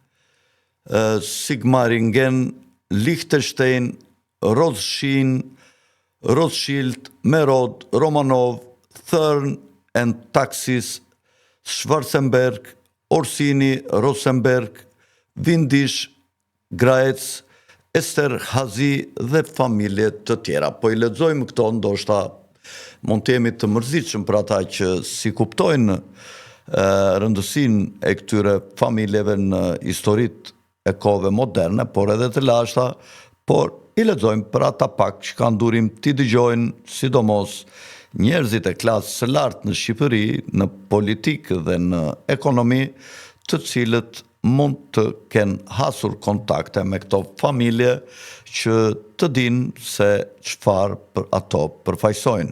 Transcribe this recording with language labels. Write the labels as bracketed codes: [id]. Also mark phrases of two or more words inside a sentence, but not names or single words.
[sq] Sigmaringen, Liechtenstein, Rothschild, Merod, Romanov, Thurn and Taxis, Schwarzenberg, Orsini, Rosenberg, Windisch, Graetz, Esterhazy dhe familje të tjera. Po i lexojmë këto, ndoshta mund të jemi të mërzitshëm për ata që si kuptojnë rëndësinë e këtyre familjeve në historitë e kohëve moderne, por edhe të lashta, por i lexojmë për ata pak që kanë durim t'i dëgjojnë, sidomos njerëzit e klasës së lartë në Shqipëri, në politikë dhe në ekonomi, të cilët mund të kenë hasur kontakte me këto familje që të dinë se çfarë për ato përfaqësojnë.